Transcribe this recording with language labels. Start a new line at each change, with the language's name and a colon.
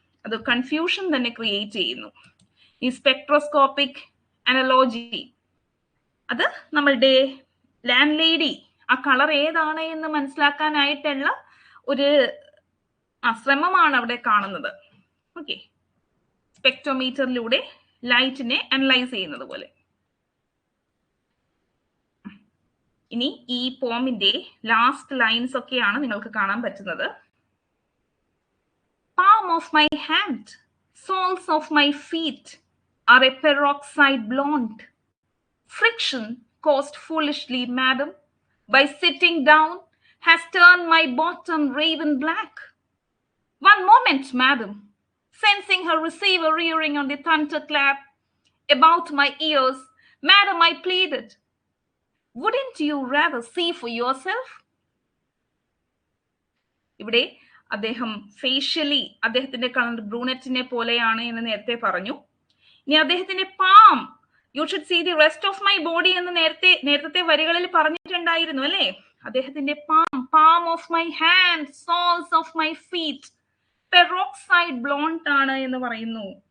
Malayalam: അത് കൺഫ്യൂഷൻ തന്നെ ക്രിയേറ്റ് ചെയ്യുന്നു. ഈ സ്പെക്ട്രോസ്കോപ്പിക് അനലോജി, അത് നമ്മളുടെ ലാൻഡ് ലേഡി ആ കളർ ഏതാണ് എന്ന് മനസ്സിലാക്കാനായിട്ടുള്ള ഒരു ശ്രമമാണ് അവിടെ കാണുന്നത്. ഓക്കെ, സ്പെക്ട്രോമീറ്ററിലൂടെ ലൈറ്റിനെ അനലൈസ് ചെയ്യുന്നത് പോലെ. ഇനി ഈ പോമിന്റെ ലാസ്റ്റ് ലൈൻസ് ഒക്കെയാണ് നിങ്ങൾക്ക് കാണാൻ പറ്റുന്നത്.
English: palm of my hand, soles of my feet are a peroxide blonde. Friction caused foolishly, madam, by sitting down has turned my bottom raven black. One moment, madam. Sensing her receiver rearing on the thunderclap about my ears, madam, I pleaded, wouldn't you rather see for yourself?
Malayalam: ഇവിടെ അദ്ദേഹം facially അദ്ദേഹത്തിന്റെ colour ബ്രൂണറ്റിനെ പോലെയാണ് എന്ന് നേരത്തെ പറഞ്ഞു. ഇനി അദ്ദേഹത്തിന്റെ palm,
English: you should see the rest of my body
Malayalam: എന്ന് നേരത്തെ വരികളിൽ പറഞ്ഞിട്ടുണ്ടായിരുന്നു അല്ലെ.
English: അദ്ദേഹത്തിന്റെ palm of my hand, soles of my feet peroxide blonde
Malayalam: ആണ് എന്ന് പറയുന്നു.